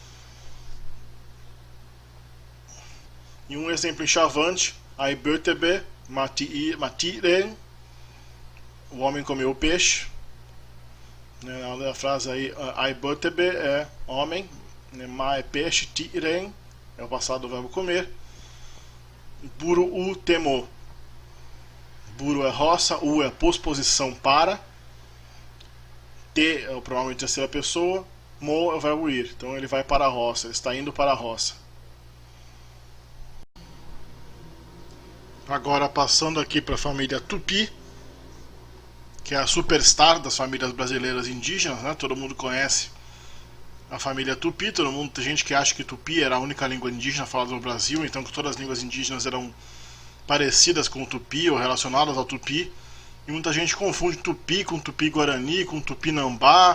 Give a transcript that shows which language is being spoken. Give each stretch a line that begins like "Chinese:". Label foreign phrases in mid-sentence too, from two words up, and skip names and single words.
Portuguese: E um exemplo em Chavante,
Xavánte: Aibötebe Matiren,
Portuguese: o homem comeu o peixe. A frase aí, Aibötebe é homem, Ma é peixe, Tiren é o passado do verbo comer.
Xavánte: Buru u temo.
Portuguese: Buru é roça, u é posposição para, te é o pronome de terceira pessoa, mo é o verbo ir. Então ele vai para a roça, ele está indo para a roça. Agora passando aqui para a família Tupi, que é a superstar das famílias brasileiras indígenas, todo mundo conhece a família Tupi, tem gente que acha que Tupi era a única língua indígena falada no Brasil, então que todas as línguas indígenas eram parecidas com o Tupi ou relacionadas ao Tupi, e muita gente confunde Tupi com Tupi-Guarani, com Tupinambá.